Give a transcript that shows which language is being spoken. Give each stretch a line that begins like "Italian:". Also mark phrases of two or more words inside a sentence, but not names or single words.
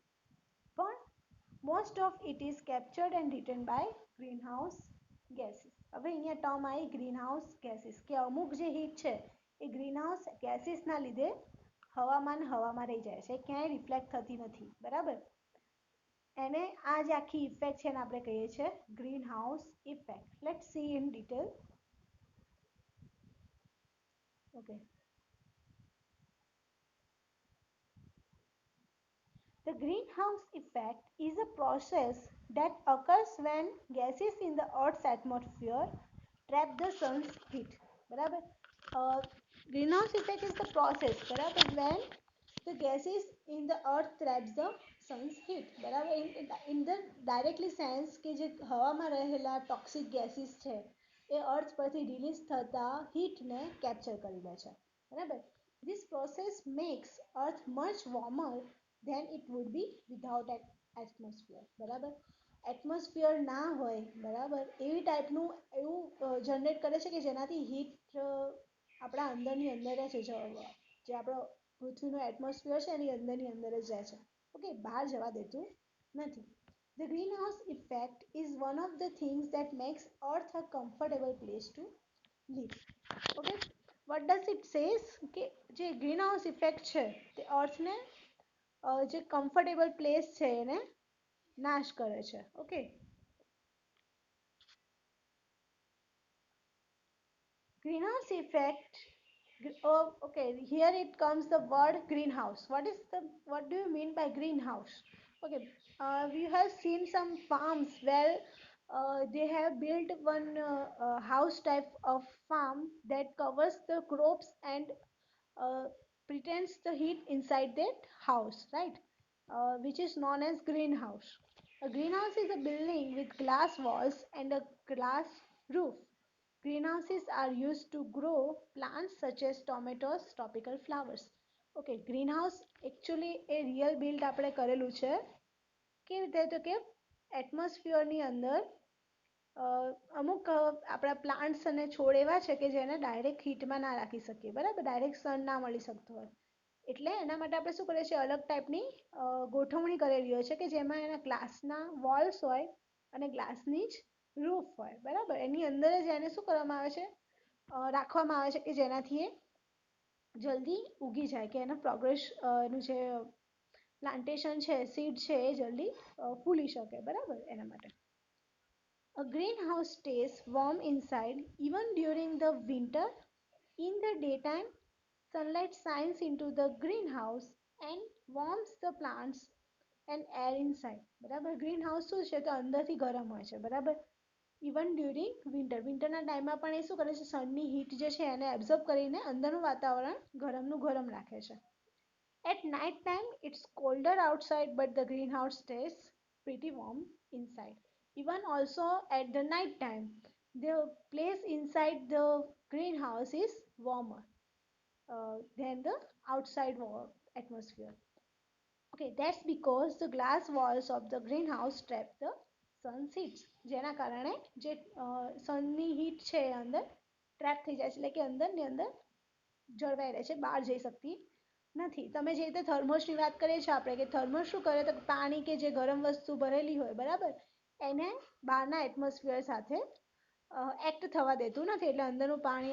Gujarati: પણ
English: most of it is captured and return by greenhouse gases
Gujarati: હવે અહીંયા ટર્મ આવી
English: greenhouse gases
Gujarati: કે અમુક જે હીટ છે એ ગ્રીનહાઉસ ગેસીસના લીધે હવામાં રહી જાય છે ક્યાંય રિફ્લેક્ટ થતી નથી બરાબર એને આ જે આખી ઇફેક્ટ છે એને આપણે કહીએ છીએ
English: greenhouse effect let's see in detail ઓકે The greenhouse effect is a process that occurs when gases in the Earth's atmosphere trap the sun's heat. બરાબર greenhouse effect is the process બરાબર when the gases in the earth traps the sun's heat બરાબર in the directly sense
Gujarati: કે જે હવામાં રહેલા
English: toxic gases
Gujarati: છે એ
English: earth પરથી release થતા heat ને capture
Gujarati: કરી લે છે બરાબર
English: this process makes earth much warmer than it would be without an atmosphere
Gujarati: બરાબર એટમોસ્ફિયર ના હોય બરાબર એવી ટાઈપનું એવું જનરેટ કરે છે કે જેનાથી હીટ આપણા અંદરની અંદર જ છે જે આપણો પૃથ્વીનું એટમોસ્ફિયર છે એની અંદરની અંદર જ જાય છે ઓકે બહાર જવા દેતું નથી
English: The greenhouse effect is one of the things that makes Earth a comfortable place to live. Okay, what does it says
Gujarati: કે જે ગ્રીનહાઉસ ઇફેક્ટ છે તે અર્થને જે કમ્ફર્ટેબલ પ્લેસ છે એને નાશ કરે છે ઓકે
English: greenhouse effect oh, okay here it comes the word greenhouse what do you mean by greenhouse okay we have seen some farms where they have built one house type of farm that covers the crops and uh, pretends the heat inside that house, right? Which is known as greenhouse. A greenhouse is a building with glass walls and a glass roof. Greenhouses are used to grow plants such as tomatoes, tropical flowers.
Gujarati: ઓકે ગ્રીનહાઉસ એકચ્યુઅલી એ
English: real build
Gujarati: આપણે કરેલું છે કેવી રીતે તો કે એટમોસ્ફિયરની અંદર અમુક આપણા પ્લાન્ટ્સ અને છોડ એવા છે કે જેને ડાયરેક્ટ હીટમાં ના રાખી શકીએ બરાબર
English: direct sun
Gujarati: ના મળી શકતું હોય એટલે એના માટે આપણે શું કરીએ છીએ અલગ ટાઈપની ગોઠવણી કરેલી હોય છે કે જેમાં એના ગ્લાસના વોલ્સ હોય અને ગ્લાસની જ રૂફ હોય બરાબર એની અંદર જ એને શું કરવામાં આવે છે રાખવામાં આવે છે કે જેનાથી એ જલ્દી ઉગી જાય કે એના પ્રોગ્રેસ નું જે પ્લાન્ટેશન છે સીડ છે એ જલ્દી ફૂલી શકે બરાબર એના માટે
English: A greenhouse stays warm inside even during the winter. In the daytime, sunlight shines into the greenhouse and warms the plants and air inside.
Gujarati: બરાબર ગ્રીનહાઉસ શું છે તો અંદરથી ગરમ હોય છે બરાબર
English: even during
Gujarati: વિન્ટરના ટાઈમમાં પણ એ શું કરે છે સનની હીટ જે છે એને એબ્ઝોર્બ કરીને અંદરનું વાતાવરણ ગરમનું ગરમ રાખે છે
English: At night time, it's colder outside, but the greenhouse stays pretty warm inside. Even also at the night time, the place inside the greenhouse is warmer than the outside atmosphere. Okay, that's because the glass walls of the greenhouse trap the sun's heat.
Gujarati: જેના કારણે જે સનની હીટ છે એ અંદર ટ્રેપ થઈ જાય છે એટલે કે અંદર ને અંદર જળવાઈ રહે છે બહાર જઈ શકતી નથી તમે જે રીતે થર્મોસની વાત કરીએ છીએ આપણે કે થર્મોસ શું કરે તો પાણી કે જે ગરમ વસ્તુ ભરેલી હોય બરાબર એને બહારના એટમોસ્ફિયર સાથે એક્ટ થવા દેતું નથી એટલે અંદરનું પાણી